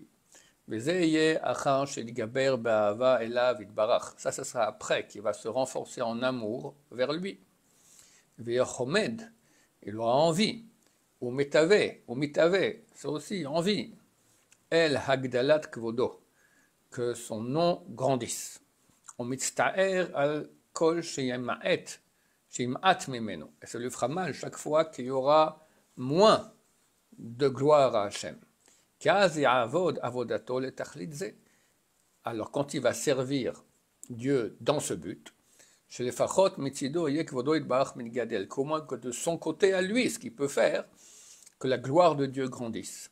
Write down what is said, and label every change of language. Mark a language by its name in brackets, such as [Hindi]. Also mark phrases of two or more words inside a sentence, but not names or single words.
[French] Ça sera après qu'il va se renforcer en amour vers lui. Il aura envie. [Hebrew] ומתאווה, [French] c'est aussi envie. [Hebrew] אל הגדלת כבודו, [French] que son nom grandisse. [Hebrew] ומצטער על כל שימעט ממנו. [French] Et ça lui fera mal chaque fois qu'il y aura moins de gloire à Hachem. Alors quand il va servir Dieu dans ce but, comment que de son côté à lui, ce qu'il peut faire, que la gloire de Dieu grandisse.